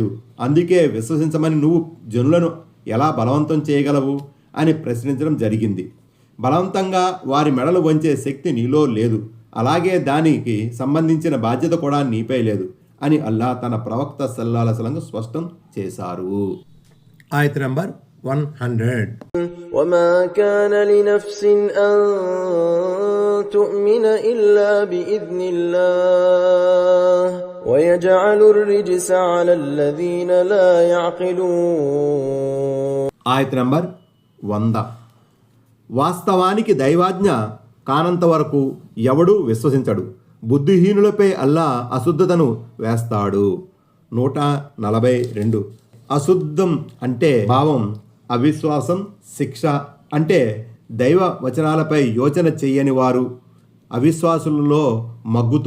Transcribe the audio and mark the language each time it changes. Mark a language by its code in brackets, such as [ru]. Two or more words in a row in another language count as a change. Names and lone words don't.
[te] అందుకే విశ్వసించమని నువ్వు జనులను ఎలా బలవంతం చేయగలవు అని ప్రశ్నించడం జరిగింది. బలవంతంగా వారి మెడలు వంచే శక్తి నీలో లేదు, అలాగే దానికి సంబంధించిన బాధ్యత కూడా నీపై లేదు అని అల్లాహ్ తన ప్రవక్త [ar] صلى الله عليه وسلم [te] స్పష్టం చేశారు. ఆయత్ నంబర్ 100. [ar] وما كان لنفس أن تؤمن إلا بإذن الله ويجعل الرجس على الذين لا يعقلون. [te] ఆయత నంబర్ 100. వాస్తవానికి దైవాజ్ఞ కానంత వరకు ఎవడూ విశ్వసించడు. బుద్ధిహీనులపై అల్లా అశుద్ధతను వేస్తాడు. 142. అశుద్ధం అంటే భావం, అవిశ్వాసం, శిక్ష అంటే దైవ వచనాలపై యోచన చెయ్యని వారు అవిశ్వాసులలో మగ్గుతూ ఉంటారు.